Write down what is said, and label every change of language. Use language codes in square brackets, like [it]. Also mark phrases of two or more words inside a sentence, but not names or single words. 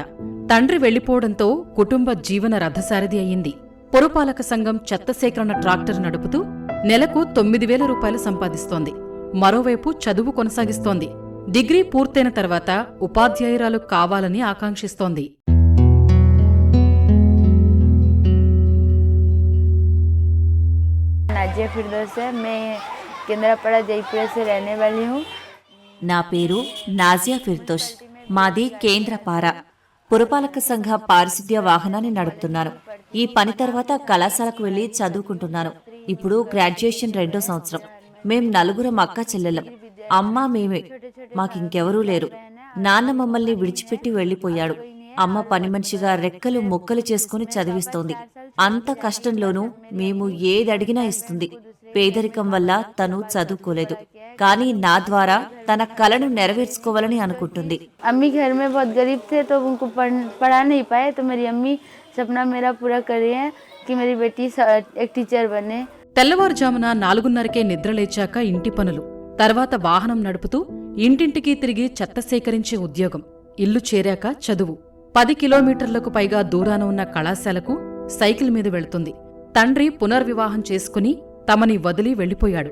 [te] తండ్రి వెళ్లిపోవడంతో కుటుంబ జీవన రథసారథి అయ్యింది. పురపాలక సంఘం చెత్త సేకరణ ట్రాక్టర్ నడుపుతూ నెలకు 9,000 రూపాయలు సంపాదిస్తోంది. మరోవైపు చదువు కొనసాగిస్తోంది. డిగ్రీ పూర్తయిన తర్వాత ఉపాధ్యాయురాలు కావాలని ఆకాంక్షిస్తోంది. [hi] नाजिया फिरदौस है। मैं केंद्रापाड़ा जयपुर से रहने वाली हूँ। [te] నా పేరు నాజియా ఫిర్దోష్. మాది కేంద్రపార. పురపాలక సంఘ పారిశుద్ధ్య వాహనాన్ని నడుపుతున్నాను. ఈ పని తర్వాత కళాశాలకు వెళ్లి చదువుకుంటున్నాను. ఇప్పుడు గ్రాడ్యుయేషన్ 2వ సంవత్సరం. మేం 4 అక్క చెల్లెళ్ళం. అమ్మ మేమే. మాకింకెవరూ లేరు. నాన్న మమ్మల్ని విడిచిపెట్టి వెళ్లిపోయాడు. అమ్మ పని మనిషిగా రెక్కలు ముక్కలు చేసుకుని చదివిస్తోంది. అంత కష్టంలోనూ మేము ఏదడిగినా ఇస్తుంది. పేదరికం వల్ల తను చదువుకోలేదు, కానీ నా ద్వారా తన కలను నెరవేర్చుకోవాలని అనుకుంటుంది. [hi] अम्मी घर में बहुत गरीब थे तो उनको पढ़ा नहीं पाए, तो मेरी अम्मी सपना मेरा पूरा कर रही है कि मेरी बेटी एक टीचर बने। [te] తెల్లవారుజామున 4:30కే నిద్రలేచాక ఇంటి పనులు, తర్వాత వాహనం నడుపుతూ ఇంటింటికి తిరిగి చెత్త సేకరించే ఉద్యోగం, ఇల్లు చేరాక చదువు. 10 కిలోమీటర్లకు పైగా దూరాన ఉన్న కళాశాలకు సైకిల్ మీద వెళుతుంది. తండ్రి పునర్వివాహం చేసుకుని తమని వదిలి వెళ్లిపోయాడు.